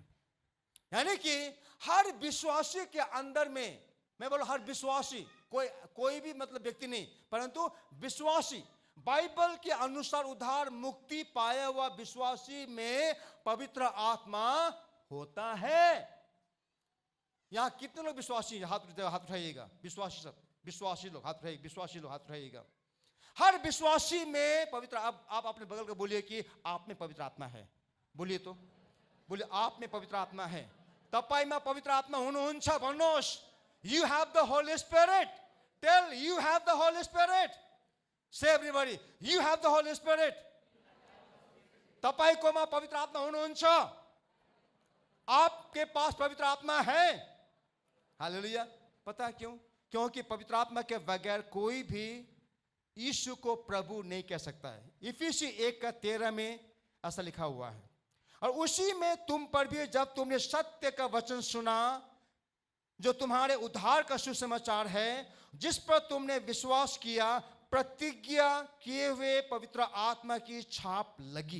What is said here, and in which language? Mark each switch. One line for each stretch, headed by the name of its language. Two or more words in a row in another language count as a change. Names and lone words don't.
Hindi: यानी कि हर विश्वासी के अंदर में, मैं बोलूं हर विश्वासी, कोई भी मतलब व्यक्ति नहीं, परंतु विश्वासी, बाइबल के अनुसार उद्धार मुक्ति पाया हुआ विश्वासी में पवित्र आत्मा होता है। यहां कितने लोग विश्वासी, हाथ उठाइएगा। विश्वासी, सब विश्वासी लोग हाथ उठाइए, विश्वासी लोग हाथ उठाइएगा। हर विश्वासी में पवित्र, आप अपने बगल को बोलिए कि आप में पवित्र आत्मा है। बोलिए तो, बोलिए आप में पवित्र आत्मा है।
Nepali: तपाईमा पवित्र आत्मा हुनुहुन्छ भन्नुहोस्।
English: You have the Holy Spirit. Tell, you have the Holy Spirit. Say everybody, you have the Holy Spirit.
Nepali: तपाईकोमा पवित्र आत्मा हुनुहुन्छ,
Hindi: आपके पास पवित्र आत्मा है। हालेलुया। पता है क्यों? क्योंकि पवित्र आत्मा के बगैर कोई भी यीशु को प्रभु नहीं कह सकता है। इफिसी 1:13 में ऐसा लिखा हुआ है, और उसी में तुम पर भी जब तुमने सत्य का वचन सुना, जो तुम्हारे उद्धार का सुसमाचार है, जिस पर तुमने विश्वास किया, प्रतिज्ञा किए हुए पवित्र आत्मा की छाप लगी।